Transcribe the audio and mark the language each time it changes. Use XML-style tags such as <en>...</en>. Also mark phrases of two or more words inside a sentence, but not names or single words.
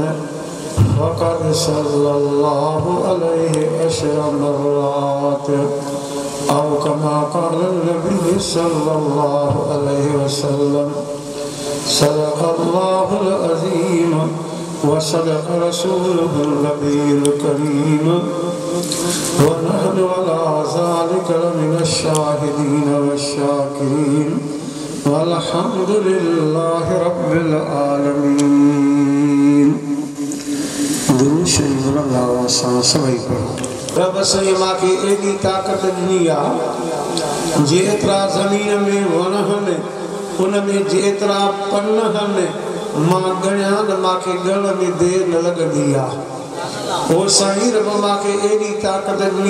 <ar>فقد صلى الله عليه 10 مرات أو كما قال النبي صلى الله عليه وسلم صدق الله العظيم وصدق رسوله النبي الكريم ونحن على ذلك من الشاهدين والشاكرين والحمد لله رب العالمين</ar> <sd>दुरूद शरीफ अल्लाह सभई पढ़ो रब सही मांखे एडी ताकत ॾिनी आहे जेतिरा ज़मीन में वण आहिनि उन में जेतिरा पन आहिनि मां ॻणिया त मांखे ॻणण में देरि न लॻंदी आहे ओ साईं रब मांखे एडी ताकत ॾिनी</sd>